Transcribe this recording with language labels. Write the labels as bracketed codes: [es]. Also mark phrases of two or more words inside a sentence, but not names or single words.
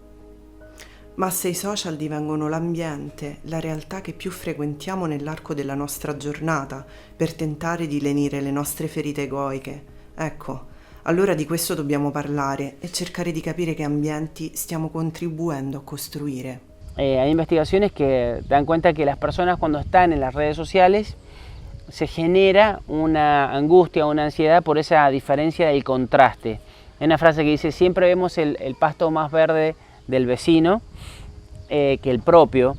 [it] Ma se i social divengono l'ambiente, la realtà che più frequentiamo nell'arco della nostra giornata per tentare di lenire le nostre ferite egoiche, ecco, allora di questo dobbiamo parlare e cercare di capire che ambienti stiamo contribuendo a costruire. [es] Hay investigaciones que dan cuenta que las personas cuando están en las redes sociales se genera una angustia, una ansiedad por esa diferencia del contraste. Hay una frase que dice, siempre vemos el pasto más verde del vecino que el propio.